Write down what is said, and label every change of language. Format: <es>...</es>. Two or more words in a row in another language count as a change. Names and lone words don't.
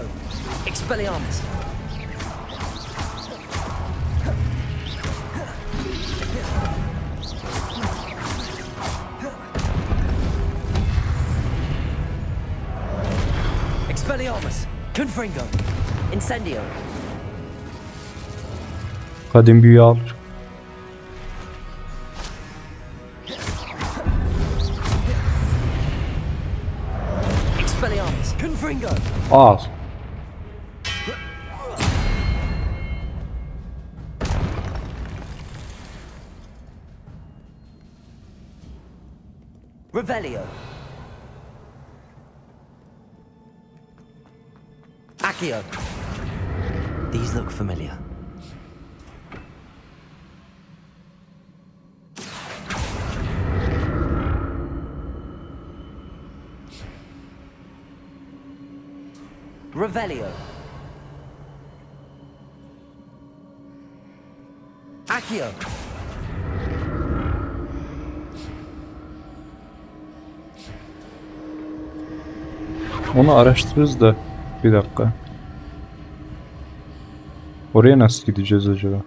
<tr>Expelliarmus. Expelliarmus. Confringo. Incendio. kadın büyü al. Expelliarmus. Confringo. Al. Revelio. Accio.</tr> <en>These look familiar.</en> <tr>Revelio. Accio. Onu araştırırız da. Bir dakika. Oraya nasıl gideceğiz acaba?</tr>